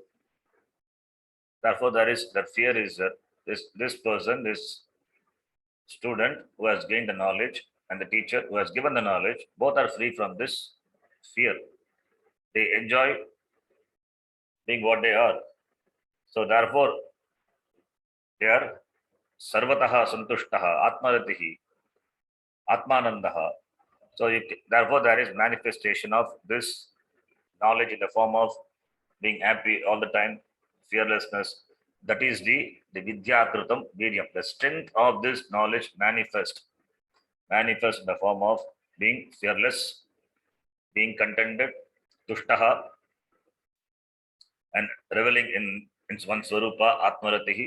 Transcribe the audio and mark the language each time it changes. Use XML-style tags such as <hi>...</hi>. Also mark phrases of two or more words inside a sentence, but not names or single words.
<en>Therefore, there is that fear is this person, this student who has gained the knowledge and the teacher who has given the knowledge, both are free from this fear. They enjoy being what they are. So therefore, they are</en> <sa>सर्वतः सन्तुष्टः आत्मरतिः आत्मानन्दः.</sa> <en>So therefore, there is manifestation of this knowledge in the form of being happy all the time, fearlessness. That is the vidyakrutam medium. The strength of this knowledge manifest in the form of being fearless, being contented, tushtaha, and reveling in one</en> <sa>स्वरूप आत्मरतिः.</sa>